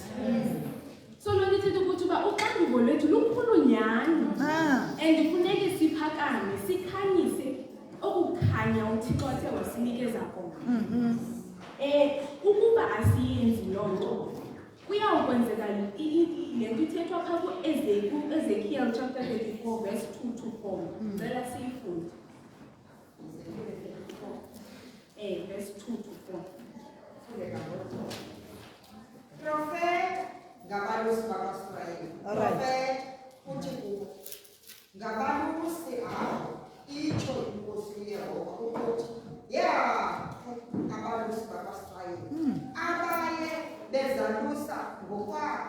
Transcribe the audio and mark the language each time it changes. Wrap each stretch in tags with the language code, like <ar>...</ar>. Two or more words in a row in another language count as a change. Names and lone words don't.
<xh>So loo nto ithetha ukuthi uba uxanduvo lwethu lukhulu nyhani. And kufuneke siphakame, sikhanyise okukhanya uThixo athe wasinikeza kona. Ukuba asiyenzi loo nto, kuyawukwenzeka le nto ithethwa phaa ku-Ezekiel</xh> <en>chapter 34 verse 2 to 4.</en> <xh>Ngicela siyifunde.</xh> <en>Verse 2 to 4.</en> <xh>Prophet ngabalusi bakwaSrayeli. Prophet uthi kubo ngabalusi abo itsho inkosi uYehova ukuthi abalusi bakwaSrayeli abaye bezalusa ngokwabo.</xh>